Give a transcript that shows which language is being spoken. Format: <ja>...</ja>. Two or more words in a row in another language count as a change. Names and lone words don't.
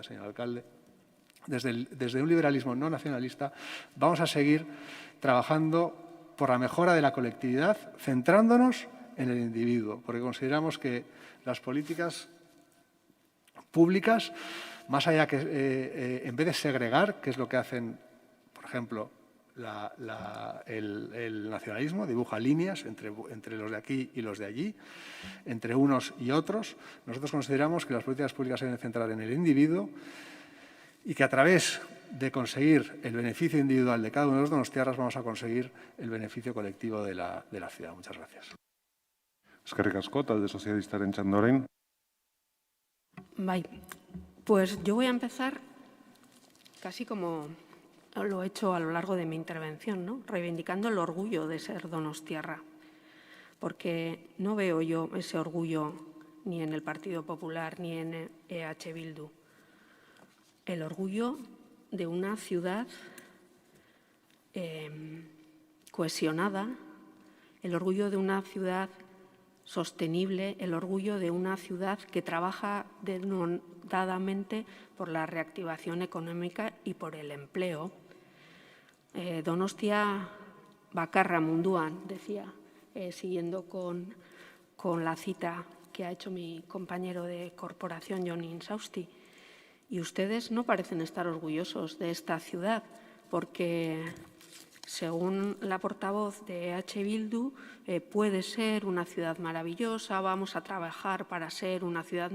<es>señor alcalde, desde un liberalismo no nacionalista vamos a seguir trabajando por la mejora de la colectividad, centrándonos en el individuo, porque consideramos que las políticas públicas, más allá que en vez de segregar, que es lo que hacen, por ejemplo, el nacionalismo dibuja líneas entre los de aquí y los de allí, entre unos y otros. Nosotros consideramos que las políticas públicas se deben centrar en el individuo y que a través de conseguir el beneficio individual de cada uno de los donostiarras vamos a conseguir el beneficio colectivo de la ciudad. Muchas gracias.</es> <eu>Eskerrik asko, talde sozialistaren txanda orain.</eu> <es>Pues yo voy a empezar casi como lo he hecho a lo largo de mi intervención, ¿no? Reivindicando el orgullo de ser donostiarra, porque no veo yo ese orgullo ni en el Partido Popular ni en EH Bildu. El orgullo de una ciudad cohesionada, el orgullo de una ciudad sostenible, el orgullo de una ciudad que trabaja denodadamente por la reactivación económica y por el empleo.</es> <eu>Donostia bakarra munduan,</eu> <es>decía, siguiendo con la cita que ha hecho mi compañero de corporación, Jon Insausti. Y ustedes no parecen estar orgullosos de esta ciudad, porque según la portavoz de EH Bildu, puede ser una ciudad maravillosa, vamos a trabajar para ser una ciudad.</es>